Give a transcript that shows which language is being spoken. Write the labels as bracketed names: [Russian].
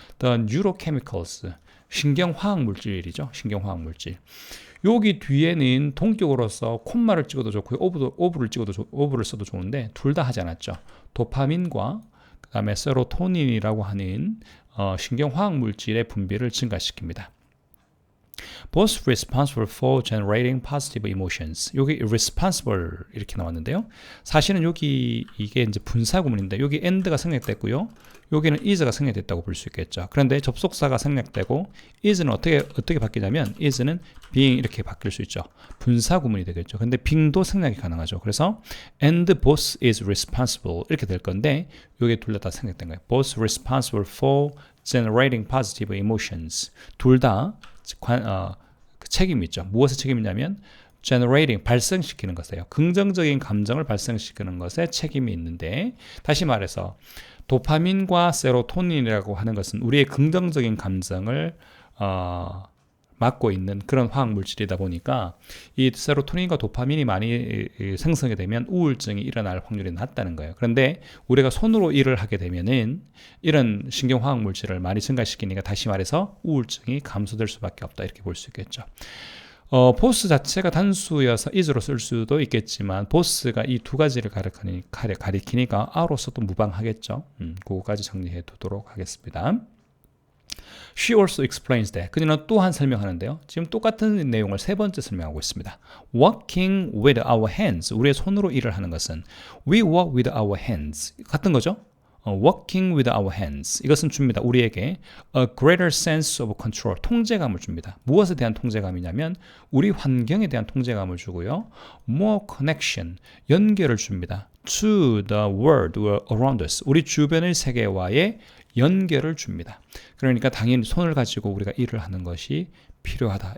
[English] The neurochemicals, [Korean] 신경화학 물질이죠. 신경화학 물질. 여기 뒤에는 동격으로서 콤마를 찍어도 좋고 오브를 써도 좋은데 둘 다 하지 않았죠. 도파민과 그 다음에 세로토닌이라고 하는 신경화학 물질의 분비를 증가시킵니다. [English] Both responsible for generating positive emotions. [Korean] 여기 responsible 이렇게 나왔는데요. 사실은 여기 이게 이제 분사 구문인데 여기 and가 생략됐고요. 여기는 is가 생략됐다고 볼 수 있겠죠. 그런데 접속사가 생략되고 is는 어떻게 바뀌냐면 is는 being 이렇게 바뀔 수 있죠. 분사 구문이 되겠죠. 근데 being도 생략이 가능하죠. 그래서 [English] and both is responsible [Korean] 이렇게 될 건데 여기 둘 다 생략된 거예요. [English] Both responsible for generating positive emotions. [Korean] 둘 다 책임이 있죠. 무엇의 책임이냐면 generating, 발생시키는 것이에요. 긍정적인 감정을 발생시키는 것에 책임이 있는데 다시 말해서 도파민과 세로토닌이라고 하는 것은 우리의 긍정적인 감정을 맡고 있는 그런 화학 물질이다 보니까 이 세로토닌과 도파민이 많이 생성이 되면 우울증이 일어날 확률이 낮다는 거예요. 그런데 우리가 손으로 일을 하게 되면은 이런 신경화학 물질을 많이 증가시키니까 다시 말해서 우울증이 감소될 수밖에 없다 이렇게 볼 수 있겠죠. 보스 자체가 단수여서 is로 쓸 수도 있겠지만 보스가 이 두 가지를 가리키니까 a로서도 무방하겠죠. 그거까지 정리해 두도록 하겠습니다. [English] She also explains that. [Korean] 그녀는 또한 설명하는데요. 지금 똑같은 내용을 세 번째 설명하고 있습니다. [English] Working with our hands. [Korean] 우리의 손으로 일을 하는 것은 [English] We work with our hands. [Korean] 같은 거죠. [English] working with our hands. [Korean] 이것은 줍니다. 우리에게 [English] a greater sense of control. [Korean] 통제감을 줍니다. 무엇에 대한 통제감이냐면 우리 환경에 대한 통제감을 주고요. [English] more connection. [Korean] 연결을 줍니다. [English] to the world around us. [Korean] 우리 주변의 세계와의 연결을 줍니다. 그러니까 당연히 손을 가지고 우리가 일을 하는 것이 필요하다.